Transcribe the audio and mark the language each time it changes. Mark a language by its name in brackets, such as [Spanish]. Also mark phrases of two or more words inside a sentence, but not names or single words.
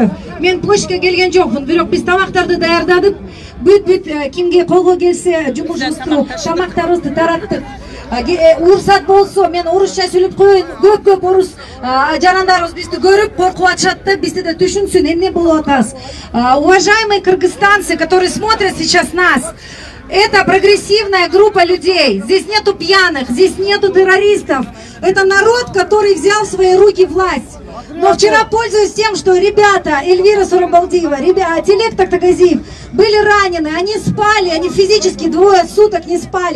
[Kyrgyz] Мен площадька келген жокмун, бирок биз тамактарды даярдадык. Бүт кимге колго келсе жумушубузду, тамактарыбызды тараттык. Уруксат болсо мен орусча сүйлөп коеюн, көп орус жарандарыбыз бизди көрүп коркуп атышат да, бизди да түшүнсүн, эмне болуп атабыз. [Russian] Уважаемые кыргызстанцы, которые смотрят сейчас нас, это прогрессивная группа людей. Здесь нету пьяных, здесь нету террористов. Это народ, который взял в свои руки власть. Но вчера, пользуясь тем, что ребята Эльвира Сурабалдиева, Телек Тактагазиев были ранены, они спали, они физически 2 суток не спали.